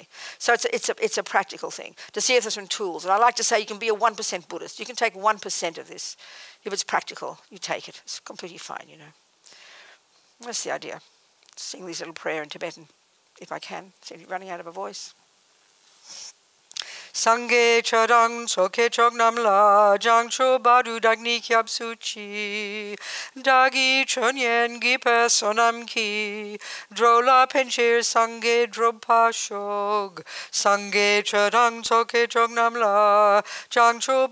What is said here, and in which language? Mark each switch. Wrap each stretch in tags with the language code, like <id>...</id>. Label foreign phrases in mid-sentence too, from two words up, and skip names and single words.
<en>So it's a practical thing to see if there's some tools. And I like to say you can be a 1% Buddhist. You can take 1% of this. If it's practical, you take it. It's completely fine, That's the idea. Sing this little prayer in Tibetan, if I can. Seem to be running out of a voice.</en> <bo>སངས་རྒྱས་ཆོས་དང་ཚོགས་ཀྱི་མཆོག་རྣམས་ལ། བྱང་ཆུབ་བར་དུ་བདག་ནི་སྐྱབས་སུ་མཆི། བདག་གིས་ཆོས་ཉན་བགྱིས་པའི་བསོད་ནམས་ཀྱིས འགྲོ་ལ་ཕན་ཕྱིར་སངས་རྒྱས་འགྲུབ་པར་ཤོག། སངས་རྒྱས་ཆོས་དང་ཚོགས་ཀྱི་མཆོག་རྣམས་ལ། བྱང་ཆུབ</bo>